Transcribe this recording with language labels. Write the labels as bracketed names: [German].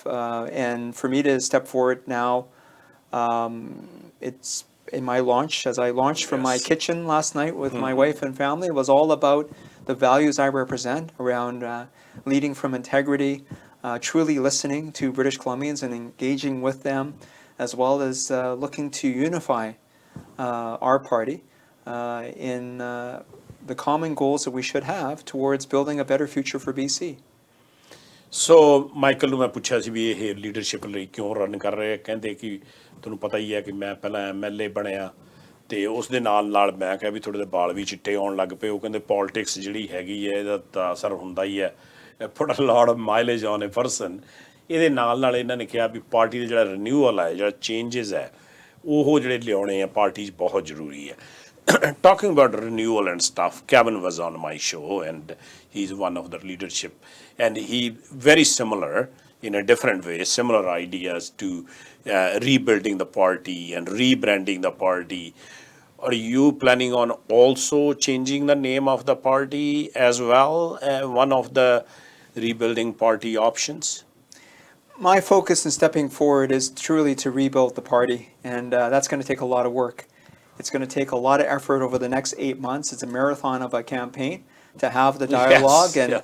[English] And for me to step forward now, it's in my launch, as I launched from my kitchen last night with my wife and family, it was all about the values I represent around leading from integrity, truly listening to British Columbians and engaging with them, as well as looking to unify our party in the common goals that we should have towards building a better future for BC. [Punjabi] So Michael ਨੂੰ ਮੈਂ ਪੁੱਛਿਆ ਸੀ ਵੀ ਇਹ leadership ਲਈ ਕਿਉਂ run ਕਰ ਰਹੇ ਕਹਿੰਦੇ ਕਿ ਤੁਹਾਨੂੰ ਪਤਾ ਹੀ ਹੈ ਕਿ ਮੈਂ ਪਹਿਲਾਂ MLA ਬਣਿਆ ਤੇ ਉਸ ਦੇ ਨਾਲ ਨਾਲ ਮੈਂ ਕਿਹਾ ਵੀ ਥੋੜੇ ਜਿਹੇ ਵਾਲ ਵੀ ਚਿੱਟੇ ਆਉਣ ਲੱਗ ਪਏ ਉਹ ਕਹਿੰਦੇ ਪੋਲਿਟਿਕਸ ਜਿਹੜੀ ਹੈਗੀ ਹੈ ਇਹਦਾ ਤਾਂ ਅਸਰ ਹੁੰਦਾ ਹੀ ਹੈ [English] put a lot of mileage on a person [Punjabi] ਇਹਦੇ ਨਾਲ ਇਹਨਾਂ ਨੇ ਕਿਹਾ ਵੀ ਪਾਰਟੀ ਦਾ ਜਿਹੜਾ ਰਿਨਿਊਅਲ ਹੈ ਜਿਹੜਾ ਚੇਂਜਸ ਹੈ ਉਹ ਜਿਹੜੇ ਲਿਆਉਣੇ ਆ ਪਾਰਟੀ 'ਚ ਬਹੁਤ ਜ਼ਰੂਰੀ ਹੈ [English] talking about renewal and stuff, Kevin was on my show and he's one of the leadership and he very similar in a different way, similar ideas to rebuilding the party and rebranding the party. Are you planning on also changing the name of the party as well? One of the rebuilding party options? My focus in stepping forward is truly to rebuild the party, and that's going to take a lot of work. It's going to take a lot of effort over the next 8 months. It's a marathon of a campaign to have the dialogue.